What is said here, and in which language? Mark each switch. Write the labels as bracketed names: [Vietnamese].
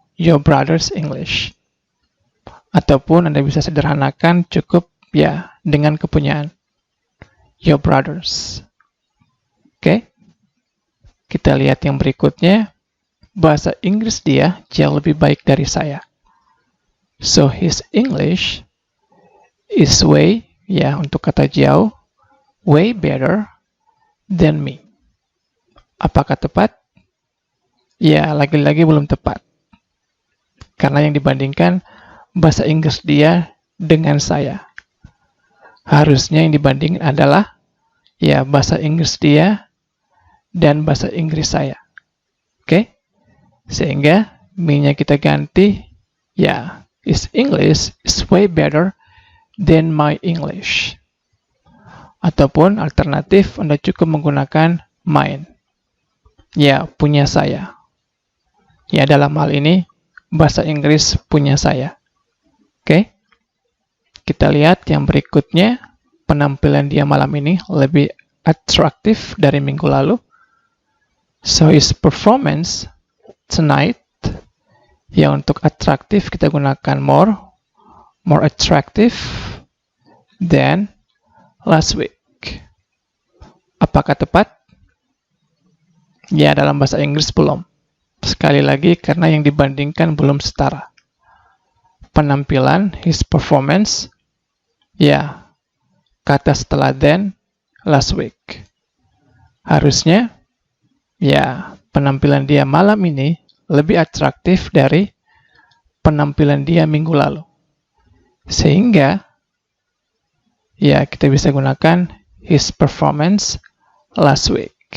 [English] Your brother's English. [Indonesian] Ataupun Anda bisa sederhanakan cukup dengan kepunyaan [English] your brothers. [Indonesian] Oke? Kita lihat yang berikutnya. Bahasa Inggris dia jauh lebih baik dari saya. [English] So his English is way, [Indonesian] untuk kata jauh, [English] way better than me. [Indonesian] Apakah tepat? Ya, lagi-lagi belum tepat. Karena yang dibandingkan bahasa Inggris dia dengan saya. Harusnya yang dibandingkan adalah bahasa Inggris dia dan bahasa Inggris saya. Oke? Sehingga me-nya kita ganti [English] his English is way better than my English. [Indonesian] Ataupun alternatif Anda cukup menggunakan mine. Punya saya. Dalam hal ini bahasa Inggris punya saya. Oke? Kita lihat yang berikutnya. Penampilan dia malam ini lebih atraktif dari minggu lalu. [English] So his performance tonight, [Indonesian] untuk atraktif kita gunakan [English] more attractive than last week. [Indonesian] Apakah tepat? Dalam bahasa Inggris belum. Sekali lagi karena yang dibandingkan belum setara. [English] Penampilan, his performance, [Indonesian] kata setelah [English] then, last week. [Indonesian] Harusnya, penampilan dia malam ini lebih atraktif dari penampilan dia minggu lalu. Sehingga, kita bisa gunakan [English] his performance last week.